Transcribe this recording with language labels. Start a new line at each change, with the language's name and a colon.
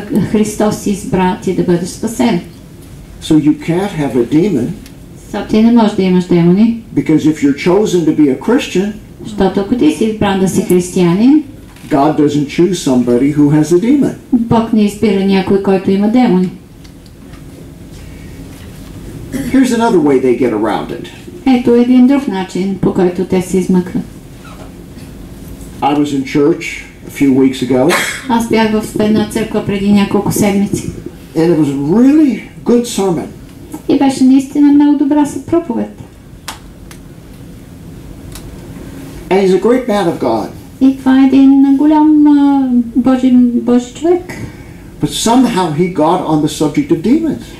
Bulgarian: Христос избра ти да бъдеш спасен.
English: So you can't have a demon.
Bulgarian: Ти не можеш да имаш демони.
English: Because if you're chosen to be a Christian,
Bulgarian: защото ако ти си избран да си християнин,
English: God doesn't choose somebody who has a demon.
Bulgarian: Бог не избира някой, който има демони.
English: Here's another way they get around it.
Bulgarian: Ето един друг начин, по който те се измъкват.
English: I was in church a few weeks ago.
Bulgarian: Аз бях в една църква преди няколко седмици.
English: And it was a really good sermon.
Bulgarian: И беше наистина много добра проповед.
English: And he's a great man of God.
Bulgarian: И това е един голям Божи човек.
English: But somehow he got on the subject of demons.